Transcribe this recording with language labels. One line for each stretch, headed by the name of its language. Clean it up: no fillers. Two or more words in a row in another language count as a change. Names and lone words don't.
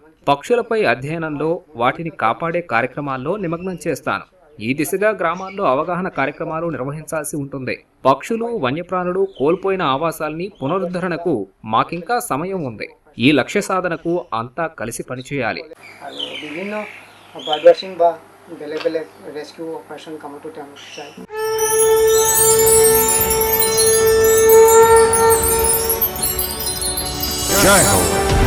Telugu: పక్షులపై అధ్యయనంలో, వాటిని కాపాడే కార్యక్రమాల్లో నిమగ్నం చేస్తాను. ఈ దిశగా గ్రామాల్లో అవగాహన కార్యక్రమాలు నిర్వహించాల్సి ఉంటుంది. పక్షులు, వన్యప్రాణులు కోల్పోయిన ఆవాసాల్ని పునరుద్ధరణకు మాకింకా సమయం ఉంది. ఈ లక్ష్య సాధనకు అంతా కలిసి పనిచేయాలి.
Assamese: বেলেগ বেলেগ
English: rescue operation
Assamese: কামতো তেওঁলোক যায়। জয় হোক।